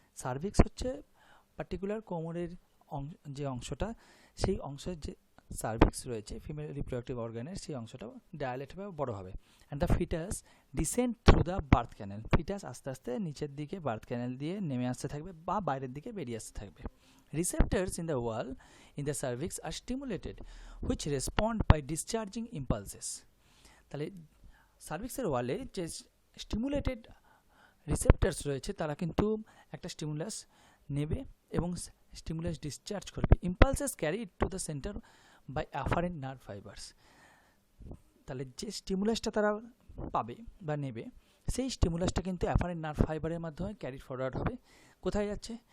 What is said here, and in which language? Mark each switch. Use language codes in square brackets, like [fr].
[bn] Cervix হচ্ছে particular কোমরের যে অংশটা, সেই অংশের যে সার্ভিক্স রয়েছে ফিমেল রিপ্রোডাক্টিভ অর্গানের, সেই অংশটা ডায়ালেট হবে, বড় হবে। [en] and the foetus descend through the birth canal, [bn] foetus আস্তে আস্তে নিচের দিকে বার্থ ক্যানেল দিয়ে নেমে আসতে থাকবে বা বাইরের দিকে বেরিয়ে আসতে থাকবে। [en] Receptors in the wall in the cervix are stimulated, which respond by discharging impulses. [bn] তাহলে সার্ভিক্সের ওয়ালে যে স্টিমুলেটেড রিসেপ্টার্স রয়েছে, তারা কিন্তু একটা স্টিমুলাস নেবে এবং স্টিমুলাস ডিসচার্জ করবে। [en] Impulses carried to the centre by afferent nerve fibres. [bn] তাহলে যে স্টিমুলাসটা তারা পাবে বা নেবে, সেই স্টিমুলাসটা কিন্তু অ্যাফারেন্ট নার্ভ ফাইবারের মাধ্যমে ক্যারি ফরওয়ার্ড হবে। কোথায় যাচ্ছে?